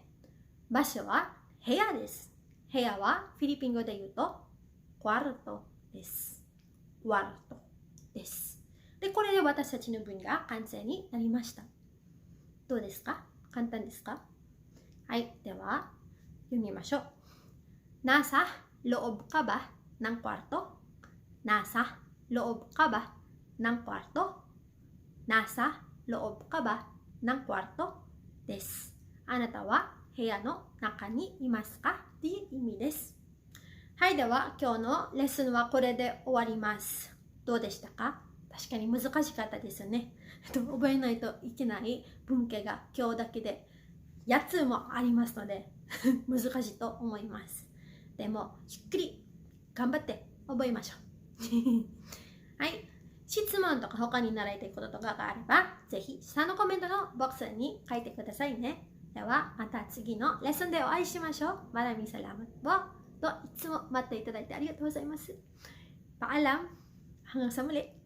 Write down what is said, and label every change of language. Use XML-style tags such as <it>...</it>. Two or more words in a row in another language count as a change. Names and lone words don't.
<ja>場所は部屋です。部屋はフィリピン語で言うとcuartoです。cuartoです。で、これで私たちの文が完成になりました。どうですか？簡単ですか？はい、では読みましょう。</ja> <tl>Nasa loob ka ba ng kwarto? Nasa loob ka ba ng kwarto? Nasa loob ka ba ng kwarto?</tl> <ja>です。あなたは部屋の中にいますか？っていう意味です。はい、では今日のレッスンはこれで終わります。どうでしたか？確かに難しかったですよね。覚えないといけない文型が今日だけで8つもありますので難しいと思います。でもしっくり頑張って覚えましょうはい、質問とか他に習いたいこととかがあればぜひ下のコメントのボックスに書いてくださいね。ではまた次のレッスンでお会いしましょう。</ja> <tl>Maraming salamat po.</tl> <ja>といつも待っていただいてありがとうございます。</ja> <tl>Paalam. Hanggang sa muli.</tl>